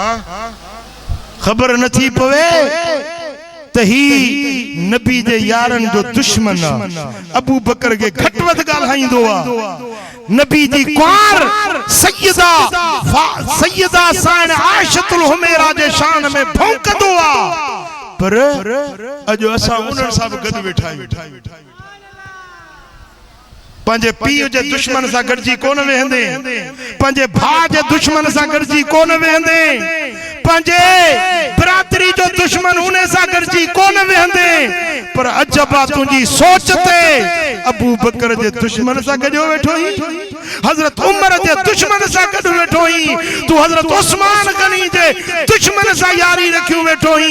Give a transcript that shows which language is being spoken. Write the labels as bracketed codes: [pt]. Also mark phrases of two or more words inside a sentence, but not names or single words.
[sd] हां ख़बर नथी पवे त ही नबी जे यारन जो दुश्मन आ। अबू बकर के घट वध ॻाल्हाईंदो आ, नबी जी कुंवार सैयदा साइन आयशतुल हुमैरा जे शान में भौंकदो आ, पर अॼु असां उन्हनि सां बि गॾु वेठा आहियूं। पंहिंजे पीउ जे दुश्मन सां गॾिजी कोन वेहंदे, पंहिंजे भाउ जे दुश्मन सां गॾिजी कोन वेहंदे, पंहिंजे बिरादरी जो दुश्मन उन सां गॾिजी कोन वेहंदे, पर अजबा तुंहिंजी सोच ते अबू बकर जे दुश्मन सां गॾियो वेठो ही, हज़रत उमर जे दुश्मन सां गॾु वेठो ही, तू हज़रत उस्मान गनी जे दुश्मन सां यारी रखियो वेठो ही।